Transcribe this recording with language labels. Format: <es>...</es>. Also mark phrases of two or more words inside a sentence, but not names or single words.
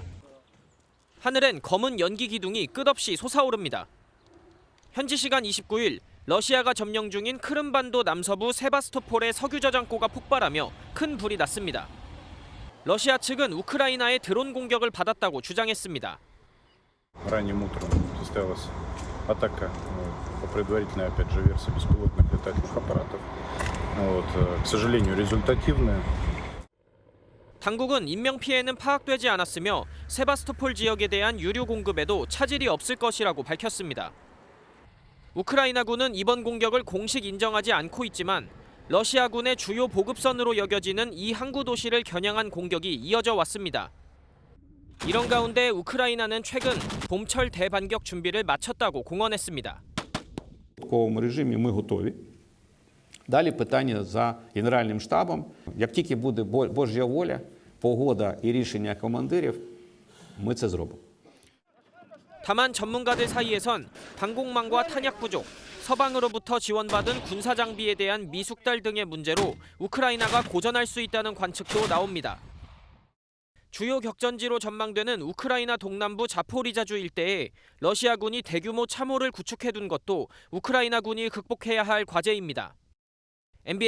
<ko>하늘엔 검은 연기 기둥이 끝없이 솟아오릅니다. 현지 시간 29일 러시아가 점령 중인 크림반도 남서부 세바스토폴의 석유 저장고가 폭발하며 큰 불이 났습니다. 러시아 측은 우크라이나의 드론 공격을 받았다고 주장했습니다.</ko> <ru>Ранним утром состоялась атака по предварительной, опять же, версии беспилотных летательных аппаратов. К сожалению, результативная.</ru> <ko>당국은 인명 피해는 파악되지 않았으며 세바스토폴 지역에 대한 유류 공급에도 차질이 없을 것이라고 밝혔습니다. 우크라이나군은 이번 공격을 공식 인정하지 않고 있지만 러시아군의 주요 보급선으로 여겨지는 이 항구 도시를 겨냥한 공격이 이어져 왔습니다. 이런 가운데 우크라이나는 최근 봄철 대반격 준비를 마쳤다고 공언했습니다.</ko> <uk>В такому режимі ми готові. Далі питання за Генеральним штабом. Як тільки буде Божа воля, погода і рішення командирів, ми це зробимо.</uk> <ko>다만 전문가들 사이에선 방공망과 탄약 부족, 서방으로부터 지원받은 군사 장비에 대한 미숙달 등의 문제로 우크라이나가 고전할 수 있다는 관측도 나옵니다. 주요 격전지로 전망되는 우크라이나 동남부 자포리자주 일대에 러시아군이 대규모 참호를 구축해둔 것도 우크라이나군이 극복해야 할 과제입니다.</ko>